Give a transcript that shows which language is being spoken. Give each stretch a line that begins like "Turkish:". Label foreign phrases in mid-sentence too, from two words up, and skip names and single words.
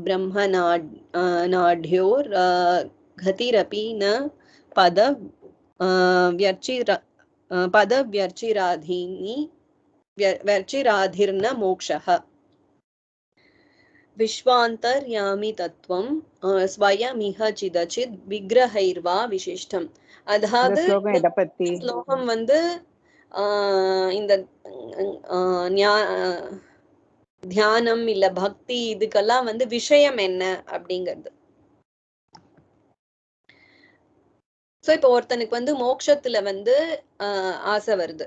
Sanskrit: ब्रह्मनाढ्योर्गतिरपि न पदव्यर्चिराधिर्न मोक्षः विश्वान्तर्यामि तत्त्वं स्वयमिह चिदचित् विग्रहैर्वा विशिष्टम्.
Tamil: இந்த அதாவது ஸ்லோகம் எதை பத்தி? ஸ்லோகம் வந்து இந்த தியானம் இல்ல பக்தி இதுக்கெல்லாம் வந்து விஷயம் என்ன அப்படிங்கிறது. சோ இப்ப ஒருத்தனுக்கு வந்து மோட்சத்துல வந்து ஆசை வருது.